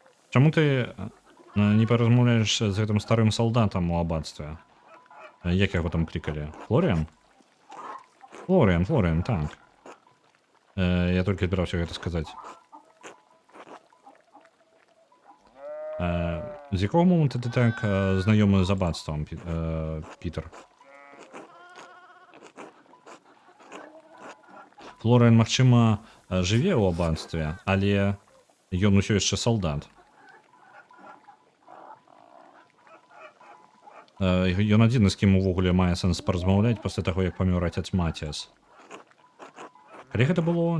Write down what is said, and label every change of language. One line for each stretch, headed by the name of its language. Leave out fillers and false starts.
Belarusian: Чаму ты не паразмаўляеш з гэтым старым салдатам у абацтве? Як яго там клікалі? Флоріан? Флоріан, так. Я толькі збіраўся гэта сказаць.
Ukrainian: З якого моменту ти так знайомий з аббатством, Пітер?
Belarusian: Флоріан, магчыма, жыве ў аббатстве, але ён усё яшчэ салдат. Ён адзіны, з кім увогуле мае сэнс паразмаўляць пасля таго, як памёр отец Матіас. Калі гэта было?